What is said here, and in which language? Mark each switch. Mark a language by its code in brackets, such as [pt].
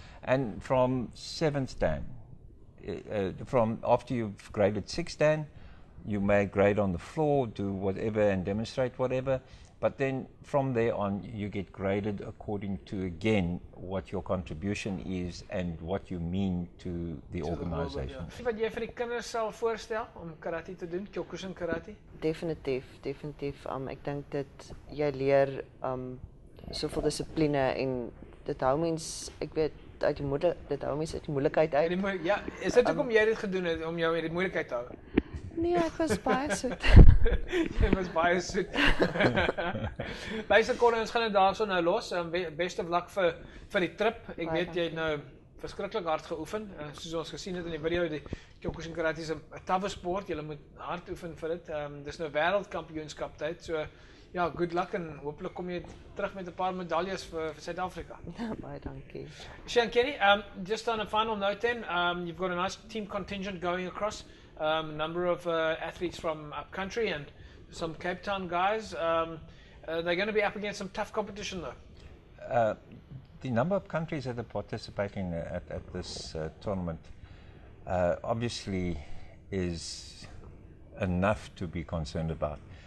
[en] And from 7th Dan, from after you've graded 6th Dan, you may grade on the floor, do whatever and demonstrate whatever, but then from there on you get graded according to, again, what your contribution is and what you mean to the organization. [af] Wat jy vir die kinders sal voorstel om karate te doen, Kyokushin karate? Definitief. Ek dink dit jy leer soveel dissipline en dit hou mens, ek weet dit hou mens uit die moeilikheid uit. Ja, is dit hoekom jy dit gedoen het om jou met die moeilikheid te hou? Nee, ek was baie soet. Jy was baie soet. Luister Corne, ons gaan dit daarso nou los. [en] Best of luck [af] vir die trip. Ek weet jy het nou verskriklik hard geoefen. Soos ons gesien het in die video, die Kyokushin karate is 'n tawwe sport. Jy moet hard oefen vir dit. Dis nou wêreldkampioenskap tyd. So ja, good luck en hopelik kom jy terug met 'n paar medaljes vir Suid-Afrika. Baie dankie. [en] Shihan Kenny, just on a final note then, you've got a nice team contingent going across. A number of athletes from up country and some Cape Town guys. They're going to be up against some tough competition though. The number of countries that are participating at this tournament obviously is enough to be concerned about.